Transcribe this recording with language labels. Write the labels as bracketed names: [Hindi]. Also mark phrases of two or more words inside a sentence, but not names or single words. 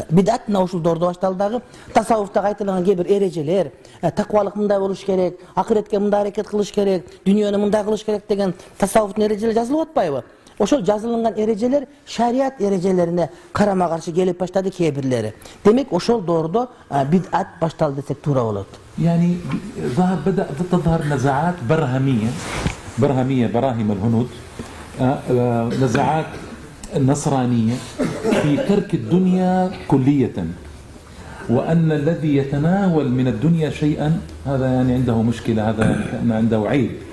[Kyrgyz] Бидат мына ушул доордо башталды дагы. Тасаввуфта айтылган кээ бир эрежелер, таквалык мындай болуш керек, акыретке мындай аракет кылыш керек, дүйнөнү мындай кылыш керек деген тасаввуфтун эрежелери жазылып атпайбы? Ошол жазылган эрежелер шариат эрежелерине карама каршы келип баштады кээ бирлери. Демек ошол доордо бидат башталды десек туура болот. [Arabic] يعني بدأت تظهر نزاعات برهمية براهم الهنود، نزاعات النصرانية في ترك الدنيا كلية، وأن الذي يتناول من الدنيا شيئا هذا يعني عنده مشكلة، هذا يعني عنده عيب.